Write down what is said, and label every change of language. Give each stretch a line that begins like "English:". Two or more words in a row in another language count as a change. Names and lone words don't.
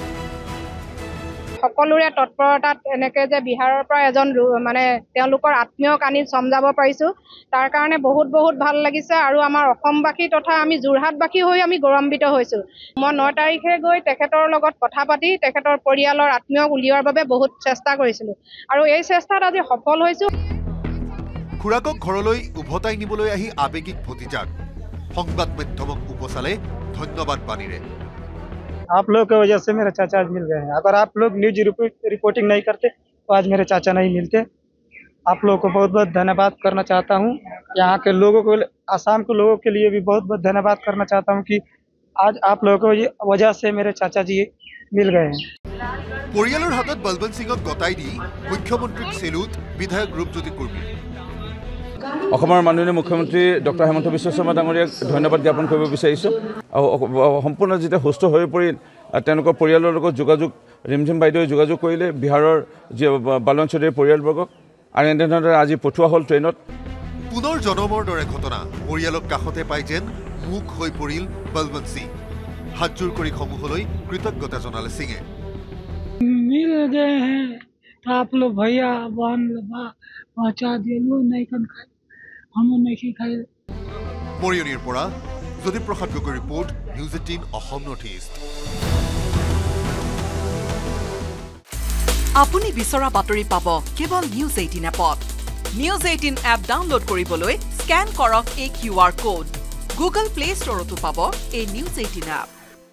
Assamese: সকলোৰে তৎপৰতাত এনেকৈ যে বিহাৰৰ পৰা এজন মানে তেওঁলোকৰ আত্মীয়ক আনি সমজাব পাৰিছোঁ তাৰ কাৰণে বহুত ভাল লাগিছে আৰু আমাৰ অসমবাসী তথা আমি যোৰহাটবাসী হৈ আমি গৌৰৱান্বিত হৈছোঁ মই 9 তাৰিখে গৈ তেখেতৰ লগত কথা পাতি তেখেতৰ পৰিয়ালৰ আত্মীয়ক উলিওৱাৰ বাবে বহুত চেষ্টা কৰিছিলোঁ আৰু এই চেষ্টাত আজি সফল হৈছোঁ খুৰাকক ঘৰলৈ উভতাই নিবলৈ আহি আবেগিক ভতিজাক সংবাদ মাধ্যমক উপচালে ধন্যবাদ বাণীৰে
Hindi: आप लोग की वजह से मेरे चाचा आज मिल गए हैं अगर आप लोग
English: news reporting
Hindi: नहीं करते तो आज मेरे चाचा नहीं मिलते आप लोगों को बहुत धन्यवाद करना चाहता हूं यहाँ के लोगों को आसाम के लोगों के लिए भी बहुत धन्यवाद करना चाहता हूं कि आज आप लोगों की वजह से मेरे चाचा जी मिल गए हैं
Assamese: পৰিয়ালৰ হাতত বলৱন্ত সিঙক গতাই দি মুখ্যমন্ত্ৰীক সেলুট বিধায়ক ৰূপজ্যোতি কুৰ্মী অসমৰ মাননীয় মুখ্যমন্ত্ৰী ডক্টৰ হেমন্ত বিশ্ব শৰ্মা ডাঙৰীয়াক ধন্যবাদ জ্ঞাপন কৰিব বিচাৰিছোঁ আৰু সম্পূৰ্ণ যেতিয়া সুস্থ হৈ পৰি তেওঁলোকৰ পৰিয়ালৰ লগত যোগাযোগ ৰিমঝিম বাইদেৱে যোগাযোগ কৰিলে বিহাৰৰ যি বলৱন্ত চৌধুৰীৰ পৰিয়ালবৰ্গক আৰু এনেধৰণে আজি পঠোৱা হ'ল ট্ৰেইনত পুনৰ জনমৰ দৰে ঘটনা পৰিয়ালক কাষতে পাই যেন মুখ হৈ পৰিল বলৱন্ত সিং হাতজোৰ কৰি সমূহলৈ কৃতজ্ঞতা জনালে সিঙে
Hindi: मिल गए हैं तो आप लोग भैया बहन पहुँचा दिए नहीं खाए हम नहीं खाए
Assamese: মৰিয়নিৰ পৰা জ্যোতিপ্ৰসাদ গগৈ ৰিপৰ্ট নিউজ 18 অসম নৰ্থ ইষ্ট আপুনি বিচৰা বাতৰি পাব কেৱল নিউজ 18 এপত নিউজ 18 এপ ডাউনলোড কৰিবলৈ স্ক্যান কৰক এই
English: QR code
Assamese: গুগল প্লে ষ্টৰতো পাব এই নিউজ 18 এপ